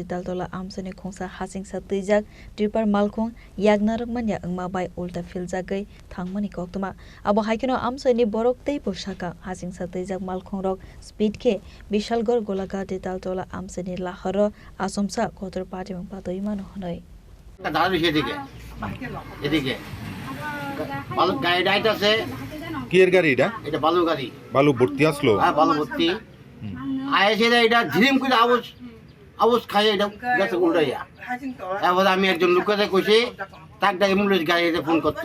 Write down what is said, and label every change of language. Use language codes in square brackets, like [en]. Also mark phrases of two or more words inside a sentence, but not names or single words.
[trp] Daltola Amsani Kongsa Hasing Satijak, Tripar Malkong, Yagnarmania Mabai Ulta Filzagai, Tangmani Koktuma, Abo Haikino Amsani Borok Te Pushaka, Hasing Satijak Malkong Rock, Speed K, Bishalgor Golagati Daltola Amsani Lahoro, Asomsa, Kotor Party Pato Imano Honoi. [bn] কিয়ের গাড়ি এটা? এটা বালু গাড়ি। বালু ভর্তি আসলো? হ্যাঁ বালু ভর্তি। আয়েছে এটা ঝিরিম করে আওয়াজ খায় এটা গেছে উল্টাইয়া। এবার আমি একজন লোককে কইছি তাকটা অ্যাম্বুলেন্স গাড়িতে ফোন করতো।